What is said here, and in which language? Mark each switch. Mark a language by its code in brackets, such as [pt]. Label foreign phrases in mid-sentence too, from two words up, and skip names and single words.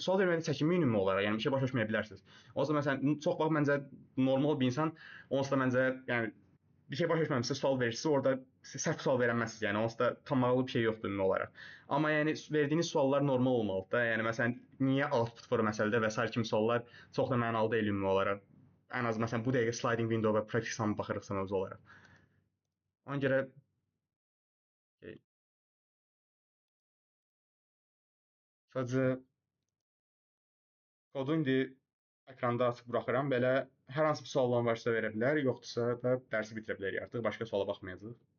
[az] Sual verməyə çəkinməyin ümumi olaraq. Yəni bir şey başa düşməyə bilərsiniz. Onsuz da məsələn çox vaxt məncə normal bir insan onsuz da məncə yəni bir şey başa düşməmisə sual verirsiniz, orada səhv sual verəməzsiniz. Yəni onsuz da tamamlı bir şey yoxdur ümumi olaraq. Amma yəni verdiyiniz suallar normal olmalıdır da. Yəni məsələn niyə [en] output for [az] məsələdə və sair kimi suallar çox da mənalı deyil ümumi olaraq. Ən az məsələn bu dəqiqə [en] sliding window [az] və [en] practice sum [az] baxırıq sən özü olaraq. Ona görə sadəcə kodu indi ekranda açıb buraxıram. Belə hər hansı bir sualın varsa verə bilər, yoxdursa da dərsi bitirə bilərik artıq. Başqa suala baxmayacağıq.